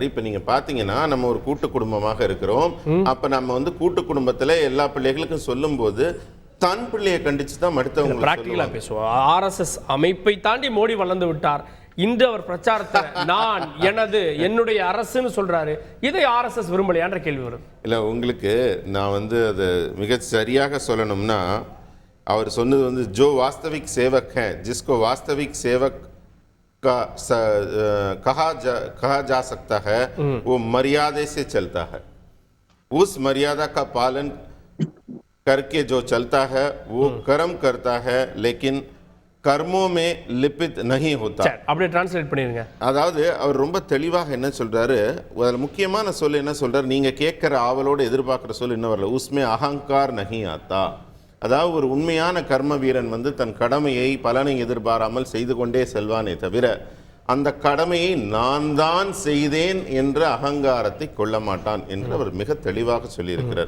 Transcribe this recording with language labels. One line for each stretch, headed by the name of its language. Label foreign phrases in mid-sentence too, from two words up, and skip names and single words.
Tamil: இப்ப நீங்க பாத்தீங்கன்னா நம்ம ஒரு கூட்டு குடும்பமாக இருக்கிறோம். அப்ப நம்ம கூட்டு குடும்பத்துல எல்லா பிள்ளைகளுக்கும் சொல்லும் போது தன் பிள்ளையை கண்டிச்சு தான் மடுத்தவங்க பிராக்டிகலா பேசுவோம். ஆர்எஸ்எஸ் அமைப்பை தாண்டி மோடி வளர்ந்து விட்டார். இன்று அவர் பிரச்சாரத்தை நான் என்னுடைய அரசுன்னு சொல்றாரு. இதை ஆர்எஸ்எஸ் விரும்பலையான்ற கேள்வி வரும். இல்ல உங்களுக்கு நான் அதை மிக சரியாக சொல்லணும்னா அவர் சொன்னது
Hindi: जो वास्तविक सेवक है जिसको वास्तविक सेवक का कहा जा सकता है वो मर्यादा से चलता है, उस मर्यादा का पालन करके जो चलता है वो कर्म करता है लेकिन कर्मों में लिपित नहीं होता.
Tamil: அப்படியே டிரான்ஸ்லேட் பண்ணிருங்க. அதாவது அவர் ரொம்ப தெளிவாக என்ன சொல்றாரு, அதில் முக்கியமான சொல் என்ன சொல்றாரு, நீங்க கேட்கிற ஆவலோடு எதிர்பார்க்கிற சொல் என்ன வரல,
Hindi: उसमें अहंकार नहीं आता.
Tamil: அதாவது ஒரு உண்மையான கர்ம வீரன் தன் கடமையை பலனை எதிர்பாராமல் செய்து கொண்டே செல்வானே தவிர அந்த கடமையை நான் தான் செய்தேன் என்ற அகங்காரத்தை கொள்ள மாட்டான் என்று அவர் மிக தெளிவாக சொல்லியிருக்கிறார்.